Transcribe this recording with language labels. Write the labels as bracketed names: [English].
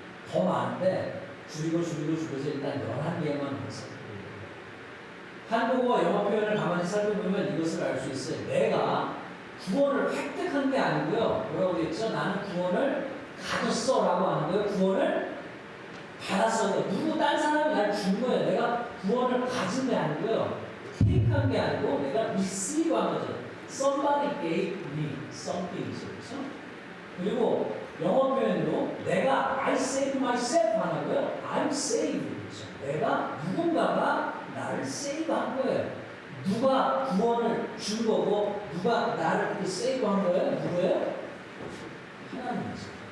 [Korean] 더 많은데 줄여서 일단 11개만 해서 한국어 영어 표현을 가만히 살펴보면 이것을 알 수 있어요. 내가 구원을 획득한 게 아니고요. 뭐라고 그랬죠? 나는 구원을 가졌어 라고 하는 거예요. 구원을 받았어. 누구 딴 사람이 날 준 거예요. 내가 구원을 가진 게 아니고요. 테이크한 게 아니고 내가 receive 한 거죠. [English] Somebody gave me something. [Korean] 그렇죠? 그리고 영어 표현으로 내가 [English] I save myself [Korean] 하는 거예요. [English] I'm saved. [Korean] 누군가가 나를 세이브한 거예요. 누가 구원을 준 거고 누가 나를 세이브한 거예요? 누구예요? 하나님이죠.